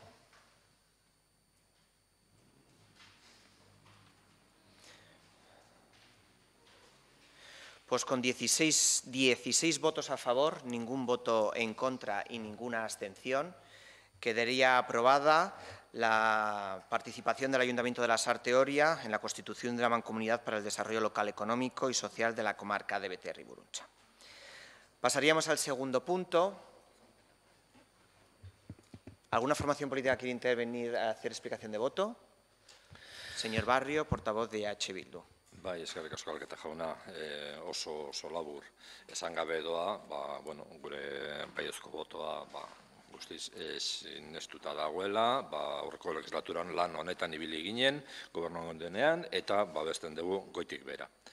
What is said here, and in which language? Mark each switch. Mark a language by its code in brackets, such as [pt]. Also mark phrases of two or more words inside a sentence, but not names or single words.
[es] Pues con 16 votos a favor, ningún voto en contra y ninguna abstención, quedaría aprobada la participación del Ayuntamiento de la Sarteoria en la constitución de la Mancomunidad para el Desarrollo Local, Económico y Social de la comarca de Becerri-Burruntza. Pasaríamos al segundo punto. ¿Alguna formación política quiere intervenir a hacer explicación de voto? Señor Barrio, portavoz de EH Bildu. [eu] Bai, eskerrik asko Alketa jauna, oso labur esan gabe doa, gure baiezko botoa guztiz sinestuta dagoela, aurreko legislaturan lan honetan ibili ginen, gobernuan denean, eta babesten dugu goitik bera.